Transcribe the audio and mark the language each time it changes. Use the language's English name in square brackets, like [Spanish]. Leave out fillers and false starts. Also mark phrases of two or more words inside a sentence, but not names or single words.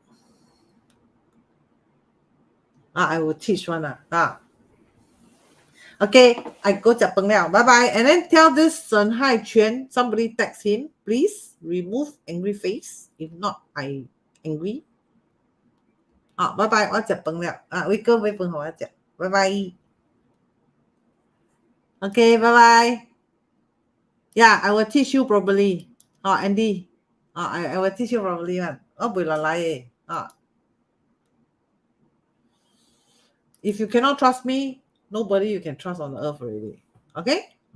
[English] I will teach one. Okay, I go Japan now. Bye bye. And then tell this Shen Hai Quan, somebody text him, please remove angry face. If not, I angry. Bye bye. [Cantonese] 我食飯了。威哥買飯給我食。 [English] Bye bye. Okay, bye bye. Yeah, I will teach you properly. Andy. I will teach you properly one. If you cannot trust me, nobody you can trust on earth already.